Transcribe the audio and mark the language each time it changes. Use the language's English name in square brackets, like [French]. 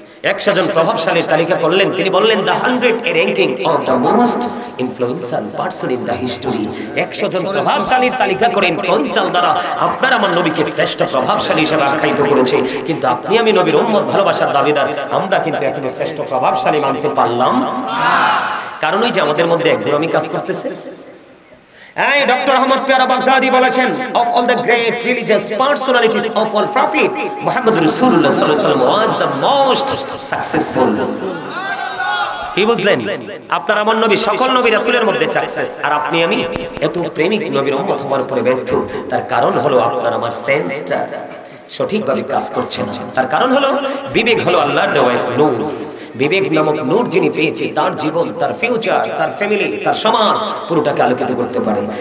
[Bangla] 100 জন প্রভাবশালীর তালিকা করলেন, তিনি বললেন [English] The 100 ranking of the most influential person in the history. [Bangla] 100 জন প্রভাবশালীর তালিকা করে ইনফ্লুয়েন্সিয়াল দ্বারা আপনার আমার নবীকে শ্রেষ্ঠ প্রভাবশালী হিসেবে আখ্যায়িত করেছে, কিন্তু আপনি আমি নবীর উম্মত ভালোবাসার দাবিদার, আমরা কিন্তু এখনো শ্রেষ্ঠ প্রভাবশালী মানতে পারলাম না। কারণ ওই যে আমাদের মধ্যে একগুঁড়ামি কাজ করতেছে। এই ডক্টর আহমদ পেয়ারা বাগদাদি বলেছেন, [English] of all the great religious personalities of all prophet, Muhammad Rasulullah sallallahu alaihi wasallam was the most successful. [Bangla] কি বুঝলেন? আপনার আমার নবী সকল নবী রাসূলের মধ্যে সাকসেস, আর আপনি আমি এত প্রেমিক নবীর উম্মত হওয়ার পরে ব্যর্থ। তার কারণ হলো আপনার আমার সেন্সটা সঠিকভাবে কাজ করছে না। তার কারণ হলো বিবেক হলো আল্লাহর দেওয়া নূর। বিবেক নামক নূর যিনি পেয়েছে, তার জীবন, তার ফিউচার, তার ফ্যামিলি, তার সমাজ পুরোটাকে আলোকিত করতে পারে।